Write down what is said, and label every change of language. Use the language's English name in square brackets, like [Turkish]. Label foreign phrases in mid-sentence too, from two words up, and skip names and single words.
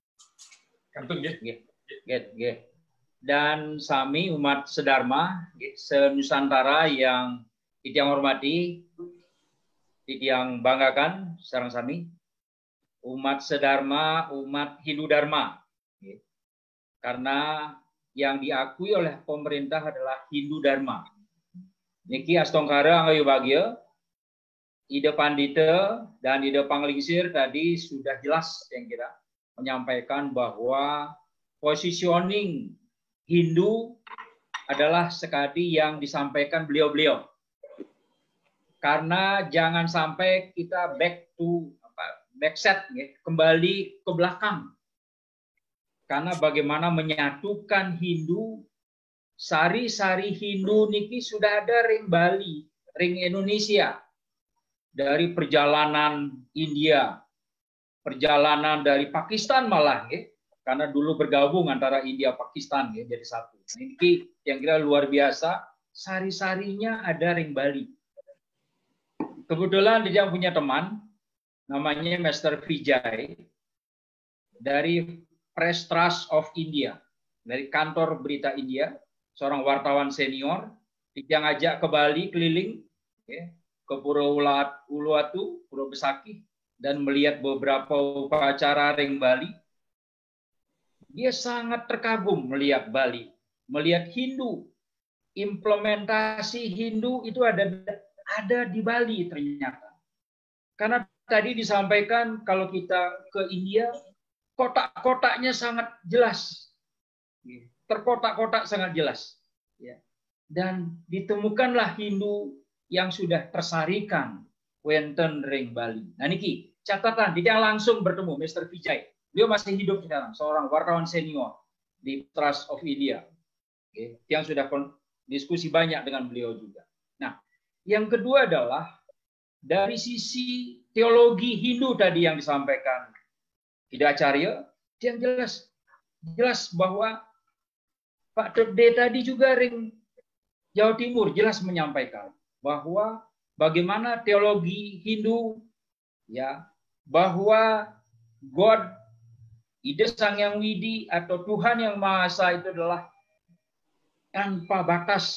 [Indonesian] Dan sami umat sedharma se-Nusantara yang titiang hormati, titiang banggakan [Balinese] sareng sami. [Indonesian] Umat sedharma, umat Hindu Dharma. Karena yang diakui oleh pemerintah adalah Hindu Dharma. [Balinese] Niki Astongkara Anggayu Bagya, [Indonesian] Ida Pandita dan Ida Panglingsir tadi sudah jelas yang kira menyampaikan bahwa positioning Hindu adalah sekali yang disampaikan beliau-beliau. Karena jangan sampai kita backset, kembali ke belakang. Karena bagaimana menyatukan Hindu, sari-sari Hindu niki sudah ada ring Bali, ring Indonesia. Dari perjalanan India, perjalanan dari Pakistan malah, karena dulu bergabung antara India Pakistan jadi satu. Ini yang kira luar biasa, sari-sarinya ada ring Bali. Kebetulan dia punya teman, namanya Master Vijay, dari Press Trust of India, dari kantor berita India, seorang wartawan senior, dia ngajak ke Bali keliling, ke Pulau Uluwatu, Pulau Besakih, dan melihat beberapa upacara ring Bali. Dia sangat terkagum melihat Bali, melihat Hindu. Implementasi Hindu itu ada di Bali ternyata. Karena tadi disampaikan kalau kita ke India, kotak-kotaknya sangat jelas. Terkotak-kotak sangat jelas. Dan ditemukanlah Hindu yang sudah tersarikan [Balinese] wonten ring [Indonesian] Bali. Nah niki catatan, tidak langsung bertemu Mr. Vijay. Beliau masih hidup sekarang, seorang wartawan senior di Trust of India. Yang sudah diskusi banyak dengan beliau juga. Nah, yang kedua adalah dari sisi teologi Hindu tadi yang disampaikan Ida Acarya, yang jelas bahwa Pak Tede tadi juga ring Jawa Timur jelas menyampaikan bahwa bagaimana teologi Hindu bahwa God, Ida Sang Yang Widi atau Tuhan Yang Maha Esa itu adalah tanpa batas.